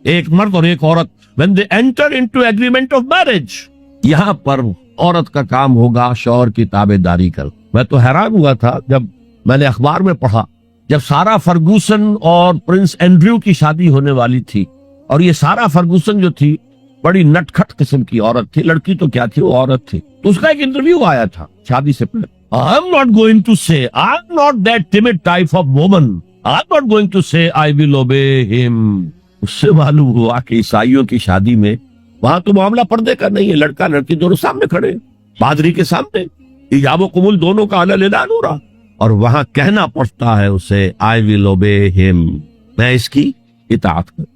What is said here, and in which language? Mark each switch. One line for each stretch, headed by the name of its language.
Urdu: ایک مرد اور ایک عورت
English: when they enter into agreement of marriage،
Urdu: یہاں پر عورت کا کام ہوگا شوہر کی تابع داری کر. میں تو حیران ہوا تھا جب میں نے اخبار میں پڑھا، جب سارا فرگوسن اور پرنس اینڈریو کی شادی ہونے والی تھی، اور یہ سارا فرگوسن جو تھی بڑی نٹ کھٹ قسم کی عورت تھی، لڑکی تو کیا تھی، وہ عورت تھی. تو اس کا ایک انٹرویو آیا تھا شادی سے پہلے.
English: I'm not going to say, I'm not that timid type of woman. I'm not going to say I will obey him.
Urdu: اس سے معلوم ہوا کہ عیسائیوں کی شادی میں وہاں تو معاملہ پردے کا نہیں ہے، لڑکا لڑکی دونوں سامنے کھڑے، پادری کے سامنے ایجاب و قبول دونوں کا اعلان ہو رہا، اور وہاں کہنا پڑتا ہے اسے
English: I will obey him،
Urdu: میں اس کی اطاعت کروں.